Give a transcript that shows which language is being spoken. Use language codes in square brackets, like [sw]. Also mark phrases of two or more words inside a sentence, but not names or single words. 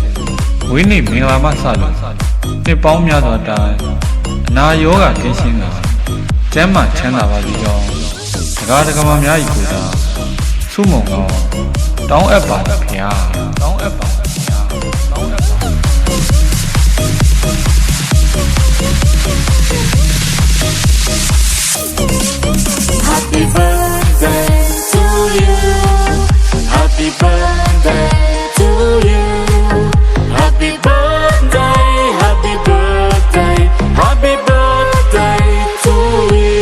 [my] ဝိနည်းမင်္ဂလာမှစလို့နှစ်ပေါင်းများစွာတိုင်အနာရောဂါကင်းရှင်းတာကျမ်းမာချမ်းသာပါစေကြောင်းတရားဓမ္မများ၏ကိုယ်သာဆုမွန်ကောင်းတောင်းအပ်ပါဘုရားတောင်းအပ်ပါဘုရားတောင်းအပ်ပါ [en] Happy birthday to you. Happy birthday to you. Happy birthday, happy birthday, happy birthday to you.